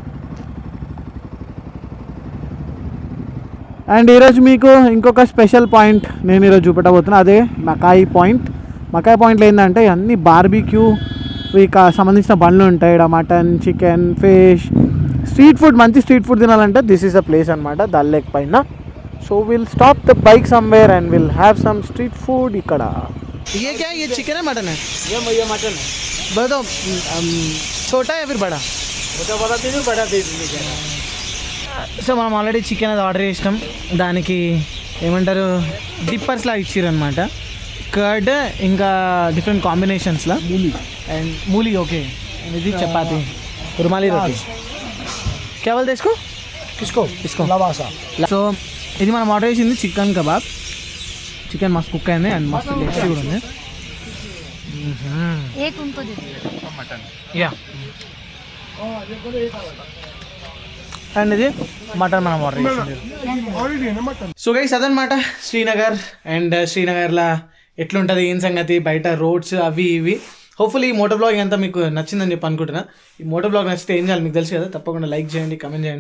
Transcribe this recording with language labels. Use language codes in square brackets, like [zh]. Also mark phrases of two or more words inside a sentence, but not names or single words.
[te] అండ్ ఈరోజు మీకు ఇంకొక స్పెషల్ పాయింట్ నేను ఈరోజు చూపెట్టబోతున్నా, అదే మకాయి పాయింట్. మకాయి పాయింట్లో ఏంటంటే అన్ని బార్బీక్యూ సంబంధించిన బండ్లు ఉంటాయి. ఇక్కడ మటన్, చికెన్, ఫిష్, [en] street food, [te] మంచి [en] street food [te] తినాలంటే [en] this is a place [te] అనమాట, దాల్ లేక్ పైన. [en] So will stop the bike somewhere and will have some street food ఇక్కడ. [hi] ये क्या है, ये चिकन है मटन है? ये मटन है, बताओ छोटा या फिर बड़ा? छोटा बड़ा दे दो, बड़ा दे दीजिए. [te] సో మనం ఆల్రెడీ చికెన్ అది ఆర్డర్ చేసినాం, దానికి ఏమంటారు డిప్పర్స్లా ఇచ్చిర్రు అనమాట. కర్డ్ ఇంకా డిఫరెంట్ కాంబినేషన్స్లో అండ్ మూలీ. ఓకే, ఇది చపాతి, రుమాలి రోటీ. కేవల్ తీసుకో [hi] किसको [te] తీసుకో. [hi] लवासा. [te] సో ఇది మనం ఆర్డర్ చేసింది చికెన్ కబాబ్. చికెన్ మస్తు కుక్ అయింది అండ్ మస్తు టేస్టీ కూడా ఉంది. [hi] एक उनको दे दो. [te] యా, అండ్ ఇది మటన్ మనం ఆర్డర్ చేసింది. [en] So guys [te] అదనమాట శ్రీనగర్. అండ్ శ్రీనగర్లో ఎట్లుంటుంది, ఏం సంగతి, బయట రోడ్స్ అవి ఇవి. హోప్ఫుల్లీ ఈ [en] moto vlog [te] అంతా మీకు నచ్చిందని చెప్పి అనుకుంటున్నా. ఈ [en] moto vlog [te] నచ్చితే ఏం చేయాలి మీకు తెలుసు కదా, తప్పకుండా లైక్ చేయండి, కమెంట్ చేయండి.